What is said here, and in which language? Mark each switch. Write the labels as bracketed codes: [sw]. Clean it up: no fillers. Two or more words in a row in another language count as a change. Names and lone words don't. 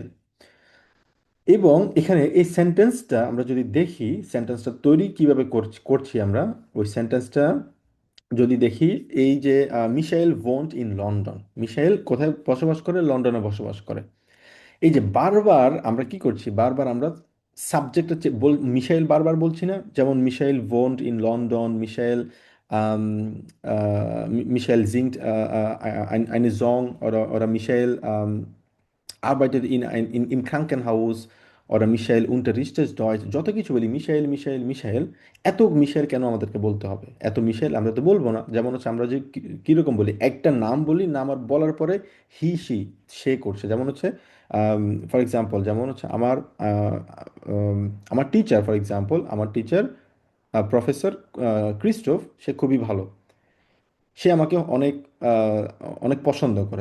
[bn] এবং এখানে এই সেন্টেন্সটা আমরা যদি দেখি, সেন্টেন্সটা তৈরি কিভাবে করছি আমরা, ওই সেন্টেন্সটা যদি দেখি, এই যে মিশাইল [de] wohnt in London, [bn] মিশাইল কোথায় বসবাস করে? লন্ডনে বসবাস করে। এই যে বারবার আমরা কি করছি, বারবার আমরা সাবজেক্ট হচ্ছে মিশাইল বারবার বলছি না? [de] যেমন Michael wohnt in London, Michael Michael singt eine Song, oder Michael arbeitet im Krankenhaus, oder মিশাইল unterrichtet Deutsch, [bn] যত কিছু বলি মিশাইল মিশাইল মিশাইল। এত মিশাইল কেন আমাদেরকে বলতে হবে? এত মিশাইল আমরা তো বলবো না। যেমন হচ্ছে আমরা যে কিরকম বলি, একটা নাম বলি, নাম আর বলার পরে [en] he she [bn] সে করছে। যেমন হচ্ছে [en] for example, [bn] যেমন হচ্ছে আমার আমার টিচার, [en] for example [bn] আমার টিচার প্রফেসর ক্রিস্টোফ, সে খুবই ভালো, সে আমাকে অনেক আহ, অনেক পছন্দ করে।